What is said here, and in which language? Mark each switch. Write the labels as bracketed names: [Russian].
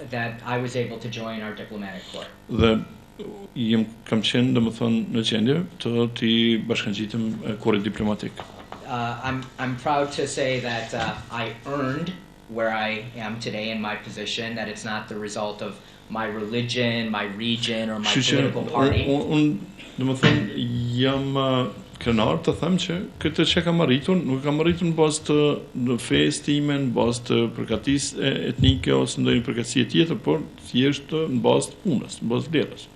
[English] That I was able to join our diplomatic corps. [Albanian] Dhe kam qenë domethënë në gjendje të bashkangjitem kurrit diplomatik. [English] I'm proud to say that I earned where I am today in my position, that it's not the result of my religion, my region, or my political party. [Albanian] Domethënë jam krenar të them që këtë që kam arritur, nuk kam arritur në bazë të fesë time, në bazë të përgatisë etnike ose ndonjë përgatisie tjetër, por thjesht në bazë të punës, në bazë të vlerës.